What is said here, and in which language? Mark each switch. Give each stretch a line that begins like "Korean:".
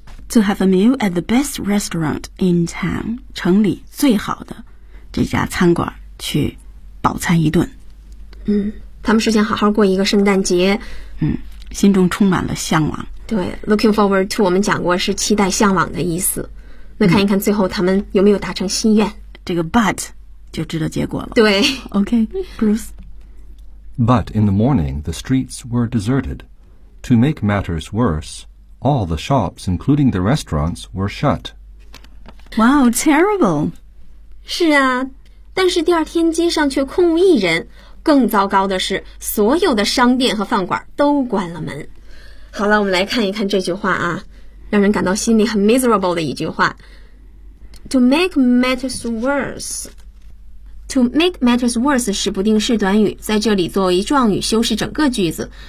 English: To have a meal at the best restaurant in town，
Chinese: 城里最好的这家餐馆去饱餐一顿。他们是想好好过一个圣诞节。心中充满了向往。对， looking forward to 我们讲过是期待向往的意思。那看一看最后他们有没有达成心愿，这个 but 就知道结果了。对。
English: OK， Bruce。 But in the morning the streets were deserted. To make matters worse, all the shops including the restaurants were shut. Wow, terrible.
Chinese: 是啊，但是第二天街上却空无一人，更糟糕的是所有的商店和饭馆都关了门。好了，我们来看一看这句话啊，让人感到心里很 miserable 的一句话。
English: To make matters worse，
Chinese: To make matters worse 是不定式短语，在这里作为状语修饰整个句子。